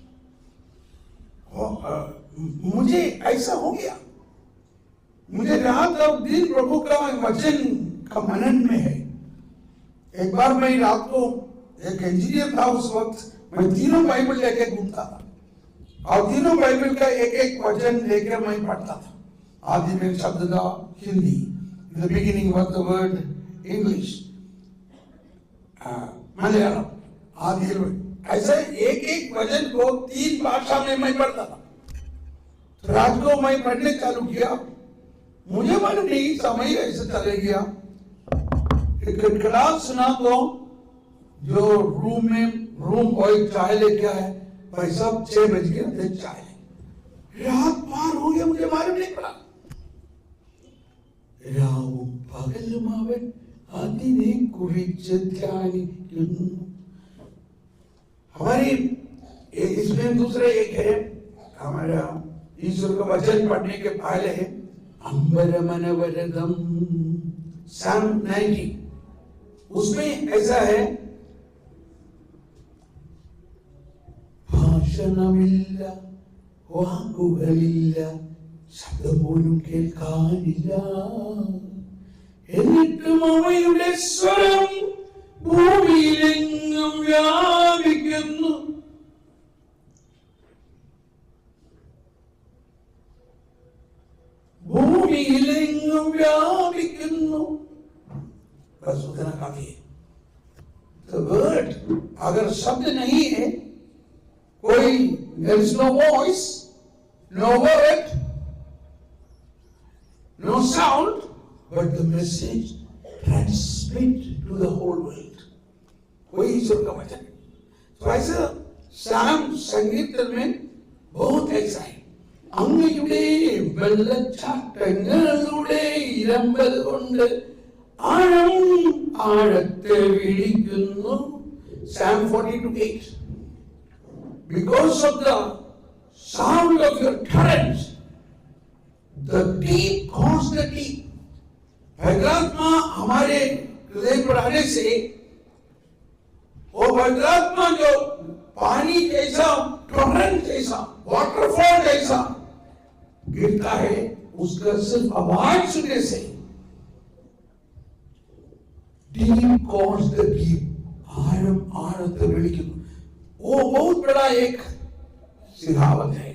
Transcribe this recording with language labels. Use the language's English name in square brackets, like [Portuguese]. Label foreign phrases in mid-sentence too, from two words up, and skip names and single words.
[Hindi] मुझे ऐसा हो गया, मुझे रात और दिन प्रभु का वचन का मनन में है। एक बार मैं रात को, एक इंजीनियर था उस वक्त, मैं तीनों बाइबल लेके घूमता था और तीनों बाइबल का एक एक वचन लेकर मैं पढ़ता था। आदि में शब्द था हिंदी, [English] in the beginning was the word English, [Hindi] मलयालम, आदि ऐसे एक एक वचन को 3 भाषा में मैं पढ़ता था। तो रात को मैं पढ़ने चालू किया, मुझे मालूम नहीं समय ऐसे चले गया। एक खटखटाहट सुना तो जो रूम बॉय चाय लेके आए, भाई साहब 6 बज गया, दे चाय। रात पार हो गया, मुझे मालूम नहीं पड़ा। [Malayalam] രാവും പകലും അവൻ അതിനെ കുറിച്ച് ധ്യാനിക്കുന്നു. [Hindi] हमारी इसमें दूसरा एक है, हमारा ईश्वर का वचन पढ़ने के पहले है अंबरमनवरदम, Psalm 90। उसमें ऐसा है, [Malayalam] ഭാഷണമില്ല, വാക്കുകളില്ല, ശബ്ദം പോലും കേൾക്കാനില്ല, എന്നിട്ടും അവയുടെ സ്വരം ഭൂമിയിലെങ്ങും വ്യാപിക്കുന്നു. ഭൂമിയിലെങ്ങും വ്യാപിക്കുന്നു. [Hindi] बस उतना काफी है। [English] The word, [Hindi] अगर शब्द नहीं है, कोई, [English] there is no voice, no word, no sound, but the message transmit to the whole world. [Hindi] वही ईश्वर का वचन। तो ऐसा शाम संगीत में बहुत ऐसा है, [Malayalam] അങ്ങയുടെ വെള്ളച്ചാട്ടങ്ങളുടെ ഇരമ്പൽ കൊണ്ട് ആഴം ആഴത്തെ വിളിക്കുന്നു. [English] Psalm 42:8. Because of the sound of your torrents, the deep calls the deep. [Hindi] पवित्रात्मा हमारे हृदय पर आने से वो पवित्रात्मा जो पानी जैसा, टोरेंट जैसा, वाटरफॉल जैसा गिरता है, उसका सिर्फ आवाज सुनने से [English] deep calls the deep [Hindi] आरत वो बहुत बड़ा एक सिखावत है।